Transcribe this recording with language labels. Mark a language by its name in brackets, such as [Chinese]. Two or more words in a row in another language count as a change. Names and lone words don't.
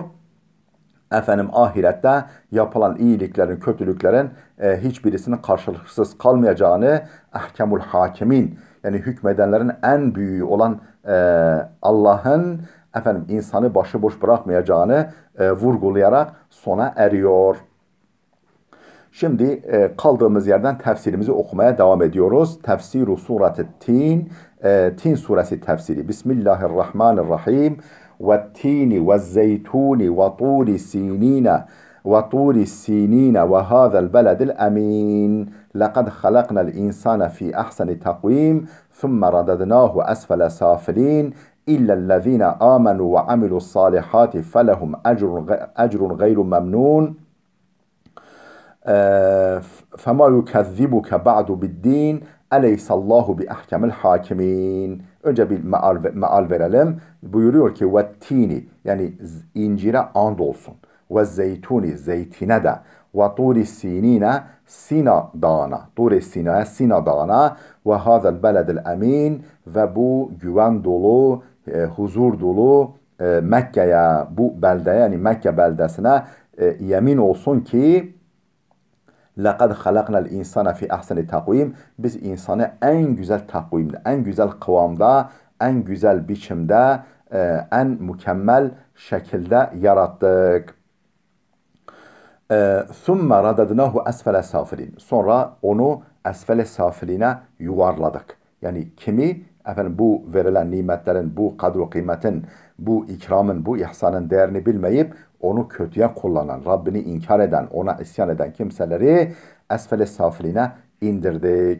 [Turkish] Ahirette yapılan iyiliklerin, kötülüklerin hiçbirisinin karşılıksız kalmayacağını, ahkemul hakimin, yani hükmedenlerin en büyüğü olan Allah'ın insanı başıboş bırakmayacağını vurgulayarak sona eriyor. Şimdi kaldığımız yerden tefsirimizi okumaya devam ediyoruz. Tefsiru Surat-ı Tin, Tin suresi tefsiri. [Arabic] Bismillahirrahmanirrahim. وَالتِّينِ وَالزَّيْتُونِ وَطُورِ السِّينِينَ وَطُورِ السِّينِينَ وَهَذَا الْبَلَدِ الْأَمِينَ لَقَدْ خَلَقْنَا الْإِنسَانَ فِي أَحْسَنِ تَقْوِيمٍ ثُمَّ رَدَدْنَاهُ أَسْفَلَ سَافِلِينَ إِلَّا الَّذِينَ آمَنُوا وَعَمِلُوا الصَّالِحَاتِ فَلَهُمْ أَجْرٌ غَيْرُ مَمْنُونٍ فَمَا يُكَذِّبُكَ بَعْدُ بِالدِّينِ أَلَيْسَ اللّٰهُ بِأَحْكَمِ الْحَاكِمِينَ. [Turkish] Önce bir meal verelim. Buyuruyor ki vettini, yani incire and olsun. Ve zeytuni, zeytine de. Ve [Arabic] طور سينين, [Turkish] Sina dağına. Turi Sina'ya, Sina dağına. [Arabic] وهذا البلد الأمين, [Turkish] ve bu güven dolu, huzur dolu Mekke'ye, bu beldeye, yani Mekke beldesine yemin olsun ki [Arabic] لَقَدْ خَلَقْنَا الْاِنْسَانَ فِي اَحْسَنِ [Turkish] takvim. Biz insanı en güzel takvimde, en güzel kıvamda, en güzel biçimde, en mükemmel şekilde yarattık. [Arabic] ثُمَّ رَدَدْنَاهُ أَسْفَلَ سَافِلِينَ. [Turkish] Sonra onu esfel-i safiline yuvarladık. Yani kimi? Bu verilen nimetlerin, bu kadro kıymetin, bu ikramın, bu ihsanın değerini bilmeyip onu kötüye kullanan, Rabbini inkar eden, ona isyan eden kimseleri esfel-i safiline indirdik.